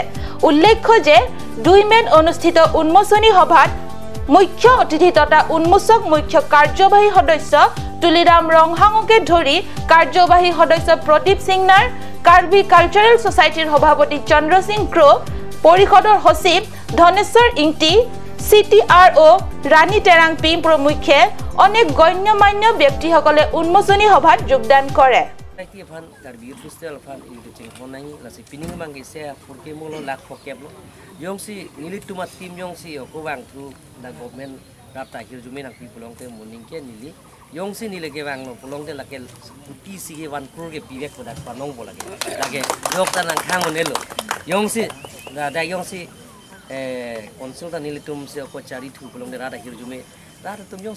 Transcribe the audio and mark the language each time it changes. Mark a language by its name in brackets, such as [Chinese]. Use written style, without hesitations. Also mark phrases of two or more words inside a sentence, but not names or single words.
[Assamese] উল্লেখ্য যে 2 মেত অনুষ্ঠিত উন্মোচনী সভাত মুখ্য অতিথি তথা উন্মোচক মুখ্য কাৰ্যবাহী সদস্য তুলিৰাম ৰংহাঙকে ধৰি কাৰ্যবাহী সদস্য প্ৰদীপ সিংনাৰ, কাৰ্বি কালচাৰেল ছ'চাইটিৰ সভাপতি চন্দ্ৰ সিং ক্ৰ, পৰিষদৰ সচিব ধনেশ্বৰ ইংটি, CTRO ৰাণী টেৰাংপি প্ৰমুখ্যে অনেক গণ্যমান্য ব্যক্তিসকলে উন্মোচনী সভাত যোগদান কৰে। [Karbi] Yongsi nile ke bang no pulong de lake PC ke 1 crore ke pivek ko dak panong bola lage yok tan khang onelo yongsi da yongsi konsultan nile tum se ko chari thu pulong de ra da hirjume ra tum yongsi